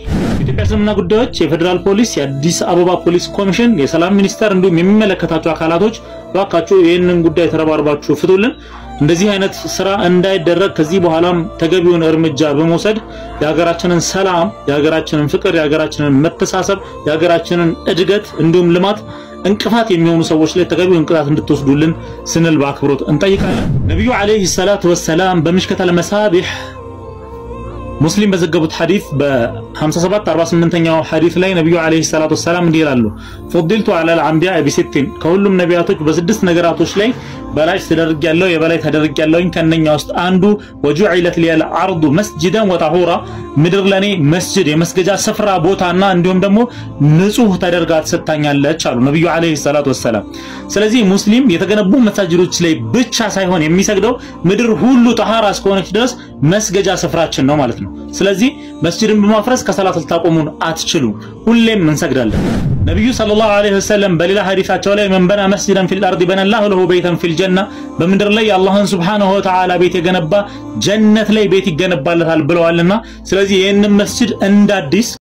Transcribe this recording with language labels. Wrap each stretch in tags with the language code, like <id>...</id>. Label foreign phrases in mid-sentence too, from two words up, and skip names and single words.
<am>ኢትዮጵያ እስልምና ጉዳዮች የፌደራል ፖሊስ የአዲስ አበባ ፖሊስ ኮሚሽን የሰላም ሚኒስተር እንዲሁም የሚመለከታቸው አካላቶች ባካችሁ ይሄንን ጉዳይ ተረባርባችሁ ፍቱልን። እንደዚህ አይነት ስራ እንዳይደረግ ከዚህ በኋላም ተገቢውን እርምጃ በመውሰድ የሀገራችንን ሰላም የሀገራችንን ፍቅር የሀገራችንን መተሳሰብ የሀገራችንን እድገት እንዲሁም ልማት እንቅፋት የሚሆኑ ሰዎች ላይ ተገቢውን ቅጣት እንድትወስዱልን ስንል በአክብሮት እንጠይቃለን። ነብዩ</am> <ar>عليه الصلاة والسلام</ar> <am>በምሽከተል መሳቢህ ሙስሊም በዘገቡት ሐዲስ በ57 48ኛው ሐዲስ ላይ ነብዩ</am> <ar>عليه الصلاة والسلام</ar> <am>እንዲህ ይላሉ</am> <ar>فضلت على الأنبياء</ar> <am>بست ከሁሉም ነቢያቶች በስድስት ነገራቶች ላይ በላይ ተደርጋለሁ የበላይ ተደርጋለሁ ከነኛ ውስጥ አንዱ</am> <ar>وجعلت لي الارض مسجدا وطهورا</ar> <am>ምድር ለኔ መስጂድ የመስገጃ ስፍራ ቦታና እንዲሁም ደግሞ ንጹህ ተደርጋ ተሰጣኛለች አሉ ነብዩ</am> <ar>عليه الصلاة والسلام።</ar> <am>ስለዚህ ሙስሊም የተገነቡ መሳጅዶች ላይ ብቻ ሳይሆን የሚሰግደው ምድር ሁሉ ጠሃራ እስከሆነች ድረስ መስገጃ ስፍራችን ነው ማለት ነው። ስለዚህ መስጂድን በማፍረስ ከሰላት ልታቆሙን አትችሉ ሁሌም እንሰግዳለን። ነብዩ</am> <ar>صلى الله عليه وسلم</ar> <am>በሌላ ሐዲሳቸው ላይ</am> <ar>من بنى مسجدا في الأرض بنى الله له بيتا في الجنة</ar> <am>በምድር ላይ አላህን</am> <ar>سبحانه وتعالى</ar> <am>ቤት የገነባ ጀነት ላይ ቤት ይገነባለታል ብለዋልና ስለዚህ ይሄንን መስጂድ እንዳዲስ</am>